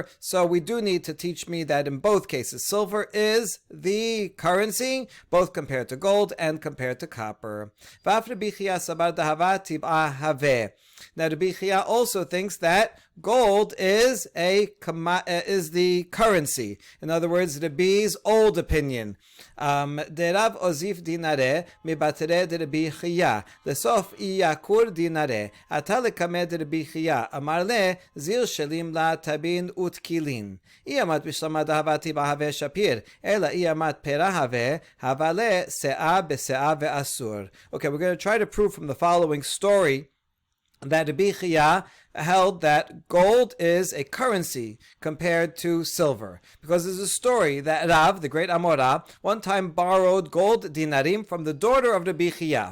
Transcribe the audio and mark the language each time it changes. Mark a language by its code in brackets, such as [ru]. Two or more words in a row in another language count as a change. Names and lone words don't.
[en] So we do need to teach me that in both cases silver is the currency, both compared to gold and compared to copper. Now, Rabbi Chia also thinks that gold is the currency. In other words, Rabbi's old opinion. [arc] דרב אוזיף דינרי מברתיה דרבי חייא. לסוף איוקור דינרי. אתא לקמיה דרבי חייא. אמר ליה זיל שלים לה טבין ותקילין. אי אמרת בשלמא דהבא טבעא הוי שפיר. אלא אי אמרת פירא הוי הוי הלואה סאה בסאה ואסור. [en] Okay, we're going to try to prove from the following story that Rabbi Chia held that gold is a currency compared to silver, because there's a story that Rav, the great Amora, one time borrowed gold dinarim from the daughter of Rabbi Chia.